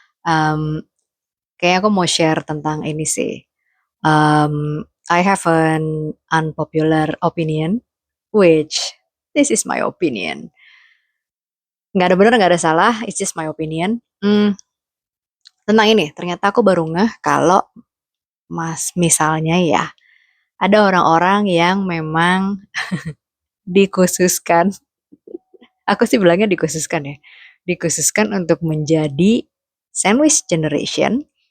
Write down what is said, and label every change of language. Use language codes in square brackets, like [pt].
[id] Um, Kayaknya aku mau share tentang ini sih. [en] I have an unpopular opinion, which this is my opinion. [id] Nggak ada benar, nggak ada salah. [en] It's just my opinion. [id] Tentang ini, ternyata aku baru ngeh kalau misalnya ya, ada orang-orang yang memang dikhususkan. Aku sih bilangnya dikhususkan ya. Dikhususkan untuk menjadi sandwich generation.